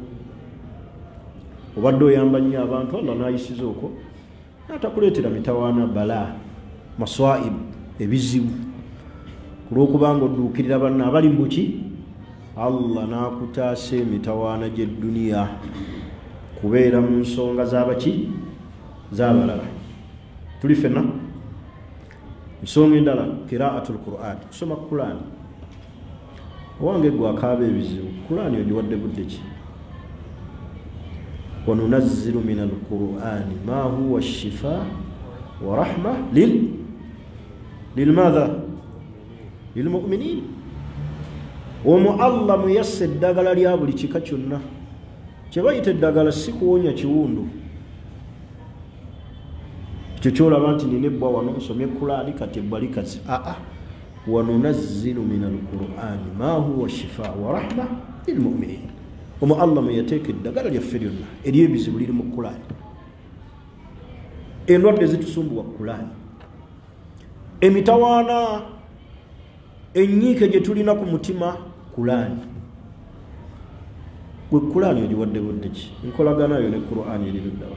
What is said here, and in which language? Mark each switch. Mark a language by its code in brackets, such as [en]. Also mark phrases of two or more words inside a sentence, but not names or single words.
[lg] Obadde oyamba nnyo abantu Allah n'ayisiza okwo n'atakuleetera mitawaana [ar] بلاء مصائب [lg] ebizibu kulwokubanga odduukirira banna abali mu buki, Allah n'akutaasa emitawaana gy'edduniya kubeera mu nsonga z'abaki z'abalala. Tuli ffenna ensonga endala [ar] قراءة القرآن, [lg] kusoma Qur'an. Owange gwe akaaba ebizibu, Qur'an ogiwadde budde ki? [ar] وننزل من القرآن ما هو شفاء ورحمة للمضى للمؤمنين. [lg] Omwo Allah muyassa eddagala lya buli kika kyonna. Kye bayita eddagala si kuwonya kiwundu. Ekyo kyolaba nti nina ebbwa wano nsomye Qur'ani kati ebbwa likazi. [ar] وننزل من القرآن ما هو شفاء ورحمة للمؤمنين. [lg] Omwo Allah muyateeka eddagala lyaffe lyonna ery'ebizibu liri mu Qur'ani. Endwadde zitusumbuwa Qur'ani. Emitawaana enyiike gye tulina ku mutima Qur'ani. Gwe Qur'ani ogiwadde budde ki? Enkolagana yo ne Qur'ani eri luddawa.